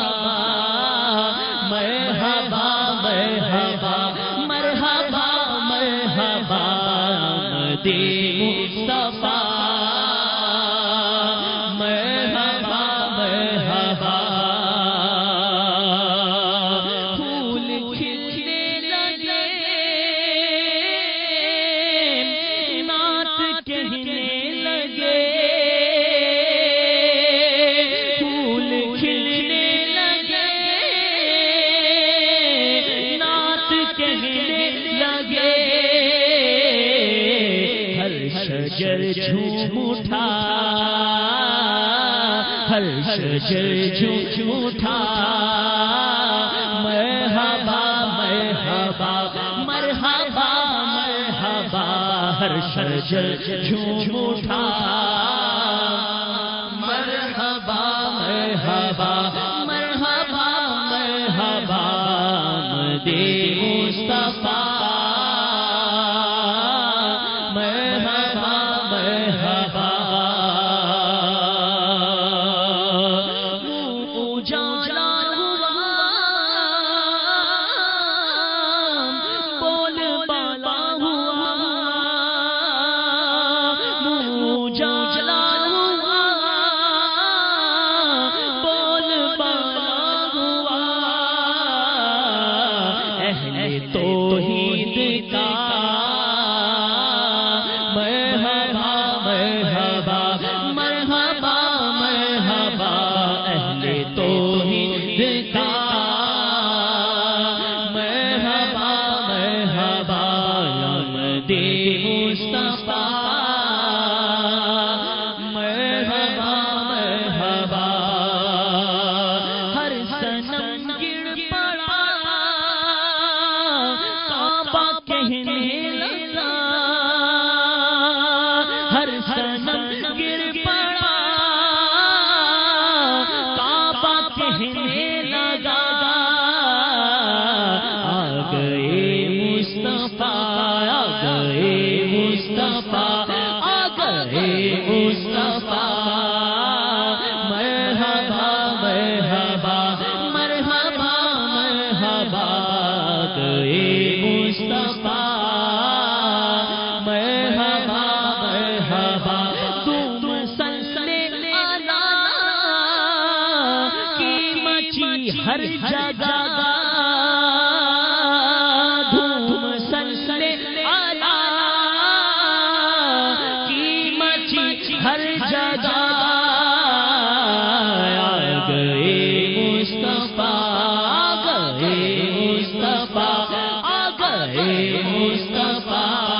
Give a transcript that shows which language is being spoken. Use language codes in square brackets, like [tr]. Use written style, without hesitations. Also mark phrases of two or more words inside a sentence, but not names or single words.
[ur] مرحبا مرحبا مرحبا مرحبا آمد مصطفیٰ مرحبا مرحبا پھول کھلنے لگے نعت کہنے لگے پھول کھلنے لگے نعت کہنے لگے ہر شجر جھوم اٹھا ہر شجر جھوم اٹھا مرحبا مرحبا مرحبا مرحبا ہر شجر جھوم اٹھا مرحبا مرحبا مرحبا مرحبا مدے مصطفیٰ مرحبا مرحبا اجالا ہوا بول بالا ہوا اجالا ہوا بول بالا ہوا اہل توحید کا مرحبا مرحبا مرحبا مرحبا اہل توحید کا مرحبا مرحبا مدے مصطفیٰ مرحبا مرحبا ہر صنم گر پڑا کعبہ کہنے لگا ہر صنم گر پڑا کعبہ کہنے لگا آ گئے مصطفیٰ آ گئے مصطفیٰ آ گئے مصطفیٰ مرحبا مرحبا مرحبا مرحبا گئے مصطفیٰ مرحبا مرحبا تم [ar] صلی اللہ [ur] کی مچی ہر جگہ دھوم [ar] صلی اللہ [ur] کی مچی ہر جگہ آ گئے مصطفیٰ آ گئے مصطفیٰ آ گئے مصطفیٰ